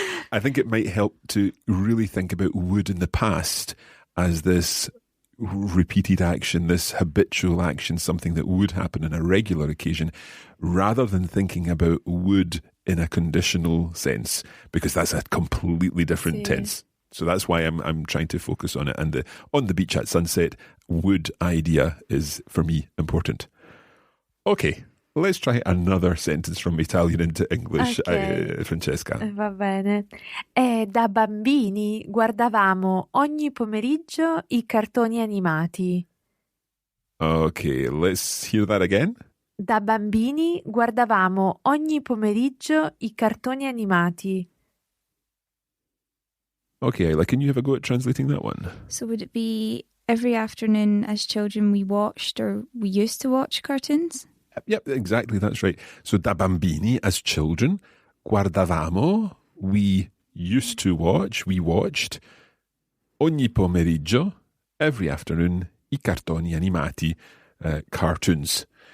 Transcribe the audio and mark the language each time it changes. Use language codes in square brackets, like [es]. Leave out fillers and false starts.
[en] I think it might help to really think about would in the past as this repeated action, this habitual action, something that would happen on a regular occasion, rather than thinking about would in a conditional sense, because that's a completely different tense. So that's why I'm trying to focus on it. And the on the beach at sunset would idea is, for me, important. Okay, let's try another sentence from Italian into English, Okay. Francesca. [it] Va bene. Da bambini guardavamo ogni pomeriggio I cartoni animati. [en] Okay, let's hear that again. [it] Da bambini guardavamo ogni pomeriggio I cartoni animati. [en] Okay, Isla, can you have a go at translating that one? So would it be every afternoon as children we watched or we used to watch cartoons? Yep, exactly, that's right. So [it] da bambini, [en] as children, [it] guardavamo, [en] we used to watch, we watched, [it] ogni pomeriggio, [en] every afternoon, [it] I cartoni animati, [en] cartoons.